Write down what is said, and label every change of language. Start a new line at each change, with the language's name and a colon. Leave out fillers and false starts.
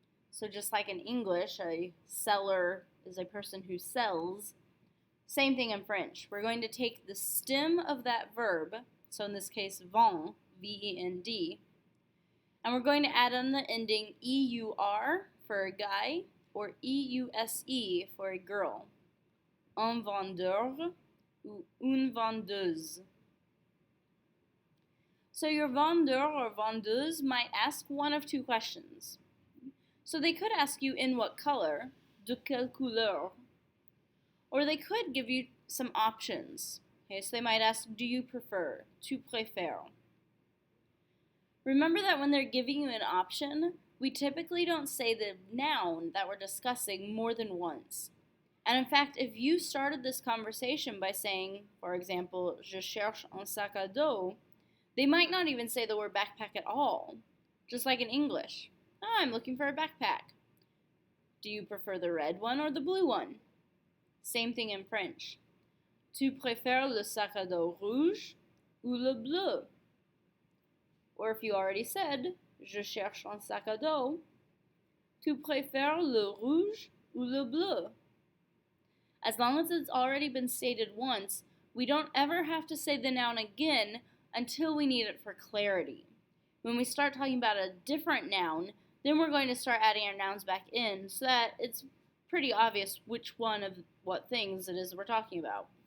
English: So just like in English, a seller is a person who sells. Same thing in French. We're going to take the stem of that verb, so in this case, vend, V-E-N-D, and we're going to add on the ending E-U-R for a guy or E-U-S-E for a girl.
French: Un vendeur ou une vendeuse.
English: So your vendeur or vendeuse might ask one of two questions. So they could ask you in what color,
French: de quelle couleur,
English: or they could give you some options. Okay, so they might ask, do you prefer,
French: tu préfères.
English: Remember that when they're giving you an option, we typically don't say the noun that we're discussing more than once. And in fact, if you started this conversation by saying, for example,
French: je cherche un sac à dos,
English: they might not even say the word backpack at all, just like in English. Oh, I'm looking for a backpack. Do you prefer the red one or the blue one? Same thing in French.
French: Tu préfères le sac à dos rouge ou le bleu?
English: Or if you already said,
French: je cherche un sac à dos, tu préfères le rouge ou le bleu?
English: As long as it's already been stated once, we don't ever have to say the noun again until we need it for clarity. When we start talking about a different noun, then we're going to start adding our nouns back in so that it's pretty obvious which one of what things it is we're talking about.